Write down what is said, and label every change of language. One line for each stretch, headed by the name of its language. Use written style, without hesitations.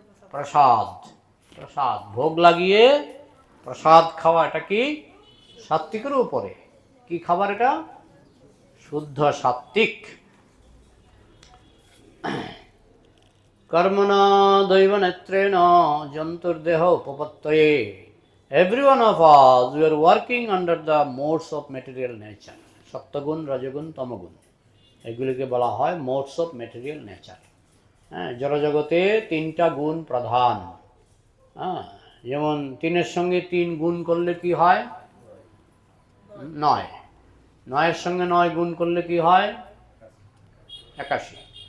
Bangla: প্রসাদ, প্রসাদ ভোগ লাগিয়ে প্রসাদ খাওয়া, এটা কি? সাত্ত্বিকেরও উপরে। কি খাবার এটা? শুদ্ধ সাত্ত্বিক।
Sanskrit: কর্মণা দৈব নেত্রেণ জন্তুর্দেহ উপপত্তয়ে।
English: Every one of us, we are working under the modes of material nature.
Bangla: সত্যগুণ, রজগুণ, তমগুণ, এগুলিকে বলা হয় মোডস অফ ম্যাটেরিয়াল নেচার। হ্যাঁ, জড়জগতে 3টা গুণ প্রধান। হ্যাঁ, যেমন 3-এর সঙ্গে 3 গুণ করলে কি হয়? 9। 9-এর সঙ্গে 9 গুণ করলে কি হয়? 81।